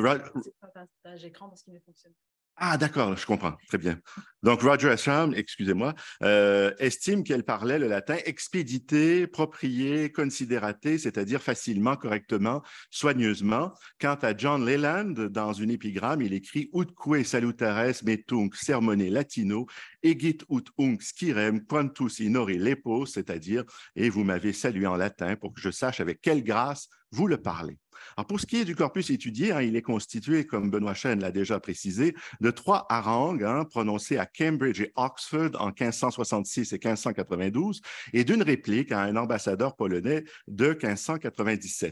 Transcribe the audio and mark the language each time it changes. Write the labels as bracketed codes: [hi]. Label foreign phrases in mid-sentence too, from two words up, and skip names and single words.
[fr] partage écran parce qu'il ne fonctionne pas. Ah, d'accord, je comprends. Très bien. Donc, Roger Ascham, excusez-moi, estime qu'elle parlait le latin [la] expédité, proprié, considératé, [fr] c'est-à-dire facilement, correctement, soigneusement. Quant à John Leland, dans une épigramme, il écrit « [la] Utque salutares metunc sermone latino, egit ut unc scirem quantus inori lepos », [fr] c'est-à-dire « Et vous m'avez salué en latin pour que je sache avec quelle grâce vous le parlez ». Alors, pour ce qui est du corpus étudié, il est constitué, comme Benoît Chêne l'a déjà précisé, de 3 harangues prononcées à Cambridge et Oxford en 1566 et 1592 et d'une réplique à un ambassadeur polonais de 1597.